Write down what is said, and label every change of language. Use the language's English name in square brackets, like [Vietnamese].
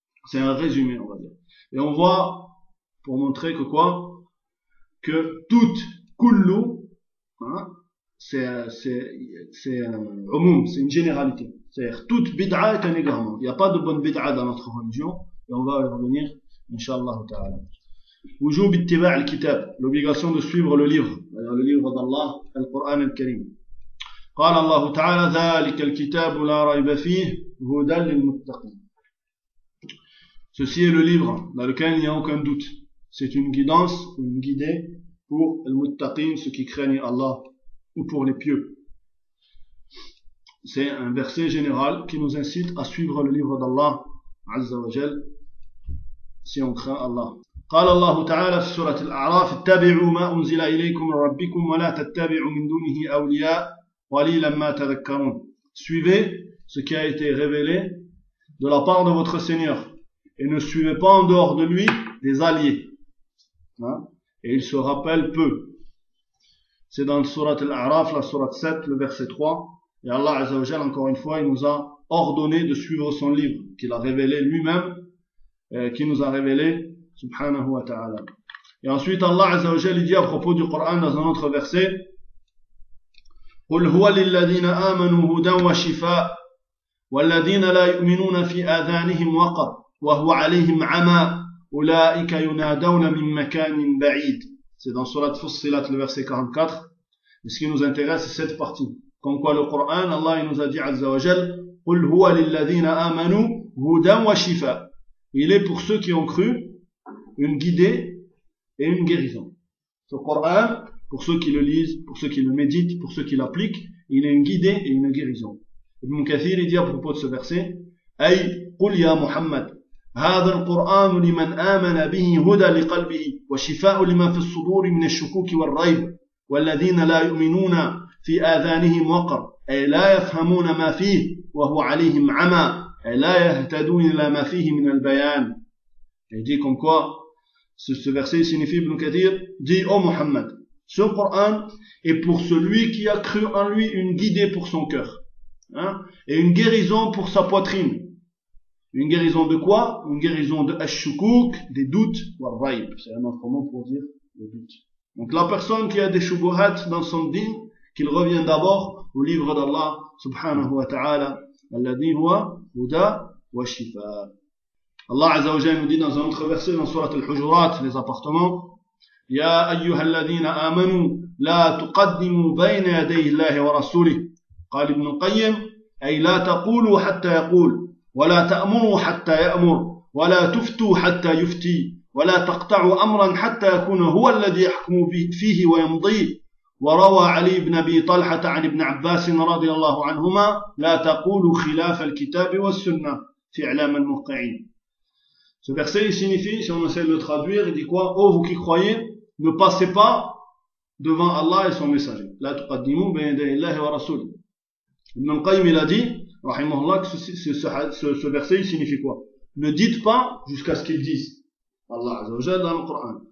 [French] C'est un résumé, on va dire. Et on voit pour montrer que quoi, que tout kullu, hein, c'est une généralité. C'est-à-dire toute bid'a est un égarement. Il n'y a pas de bonne bid'a dans notre religion et on va y revenir. Inch'Allah ta'ala. [Arabic] Wujub ittiba' al-kitab. [French] L'obligation de suivre le livre. C'est-à-dire le livre d'Allah, le Coran al-Karim. [Arabic] Qala Allah ta'ala, ذَلِكَ الْكِتَابُ لَا رَيْبَ فِيهِ هُدًى لِلْمُتَّقِينَ. [French] Ceci est le livre dans lequel il n'y a aucun doute. C'est une guidance, une guidée pour le muttaqin, ceux qui craignent Allah, ou pour les pieux. C'est un verset général qui nous incite à suivre le livre d'Allah, Azza wa Jal. Si on craint Allah. [Arabic] قال الله تعالى في سورة الأعراف اتبعوا ما أنزل إليكم من ربكم ولا تتبعوا من دونه أولياء قليلا ما تذكرون. [French] Suivez ce qui a été révélé de la part de votre Seigneur et ne suivez pas en dehors de lui des alliés. Hein? Et il se rappelle peu. C'est dans Sourate Al-A'raf, la Sourate 7, le verset 3. Et Allah Azza wa Jalla, encore une fois, il nous a ordonné de suivre son livre qu'il a révélé lui-même. Qui nous a révélé, subhanahu wa ta'ala. Et ensuite, Allah Azza wa Jalla dit à propos du Coran dans un autre verset, [Arabic] قُلْ هُوَ لِلَّذِينَ آمَنُوا هُدًى وَشِفَاءٌ وَالَّذِينَ لَا يُؤْمِنُونَ فِي آذَانِهِمْ وَقْرٌ وَهُوَ عَلَيْهِمْ عَمًى أُولَٰئِكَ يُنَادَوْنَ مِنْ مَكَانٍ بَعِيدٍ. [French] C'est dans Surat Fussilat, le verset 44. Et ce qui nous intéresse, c'est cette partie. Comme quoi le Coran, Allah nous a dit Azza wa Jalla, [Arabic] قُلْ هُوَ لِلَّذِينَ آمَنُوا هُدًى وَشِفَاءٌ. [French] Il est pour ceux qui ont cru une guidée et une guérison. Ce Coran, pour ceux qui le lisent, pour ceux qui le méditent, pour ceux qui l'appliquent, il est une guidée et une guérison. Ibn Kathir dit à propos de ce verset, [Arabic] Ay, قُلْ يَا مُحَمَّدْ هَذَا الْقُرْآنُ لِمَنْ آمَنَ بِهِ هُدَى لِقَلْبِهِ وَشِفَاءُ لِمَا فِي الصُّدُورِ مِنَ الشُّكُوكِ وَالرَّيْبِ وَالَّذِينَ لَا يُؤْمِنُونَ فِي آذَانِهِمْ وَقْرٌ أَيْ لَا يَفْهَمُونَ مَا فِيهِ وَهُوَ عَلَيْهِمْ عَمًى. [French] Elle dit comme quoi, ce verset signifie, Ibn Kathir dit, ô Muhammad, ce Coran est pour celui qui a cru en lui une guidée pour son cœur, hein, et une guérison pour sa poitrine. Une guérison de quoi? Une guérison de ash-shukuk, des doutes, ou al-raib, c'est un autre mot pour dire des doutes. Donc la personne qui a des shubuhat dans son din, qu'il revient d'abord au livre d'Allah, subhanahu wa ta'ala, [Arabic] الذي هو هدى وشفاء. الله عز وجل [French] nous dit dans un autre verset dans sourate al-hujurat, les appartements, [Arabic] يا ايها الذين امنوا لا تقدموا بين يدي الله ورسوله. قال ابن القيم اي لا تقولوا حتى يقول ولا تأمروا حتى يأمر ولا تفتوا حتى يفتي ولا تقطعوا امرا حتى يكون هو الذي يحكم فيه ويمضي. وروى علي بن ابي طلحه عن ابن عباس رضي الله عنهما لا تقول خلاف الكتاب والسنه في اعلام الموقعين. [French] Ce verset signifie, si on essaie de le traduire, il dit quoi? Oh, vous qui croyez, ne passez pas devant Allah et son messager. [Arabic] La tuqaddimu bayna Allah wa rasul. [French] Ibn al-Qayyim il a dit, rahimahullah, que ce verset il signifie quoi? Ne dites pas jusqu'à ce qu'ils disent. Allah Azza wa Jalla dans le Coran.